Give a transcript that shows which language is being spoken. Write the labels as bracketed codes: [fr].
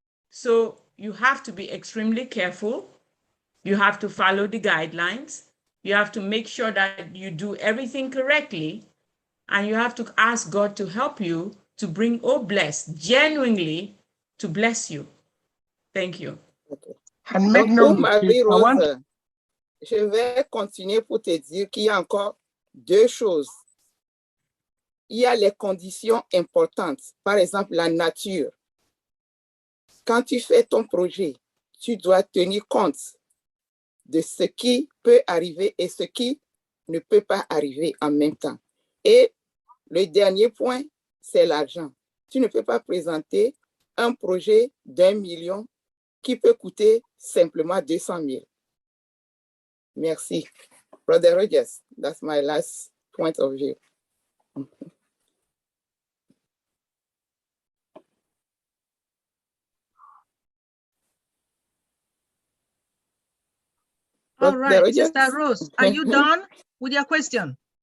[en] So you have to be extremely careful. You have to follow the guidelines. You have to make sure that you do everything correctly. And you have to ask God to help you to bring Obless genuinely to bless you. Thank you. Okay. And make no [fr] Marie-Rose, je vais continuer pour te dire qu'il y a encore deux choses. Il y a les conditions importantes, par exemple la nature. Quand tu fais ton projet, tu dois tenir compte de ce qui peut arriver et ce qui ne peut pas arriver en même temps. Et le dernier point, c'est l'argent. Tu ne peux pas présenter un projet d'1 million qui peut coûter simplement 200 000. Merci. [en] Brother Rogers, that's my last point of view. All right, Sister Rose, are you done with your question?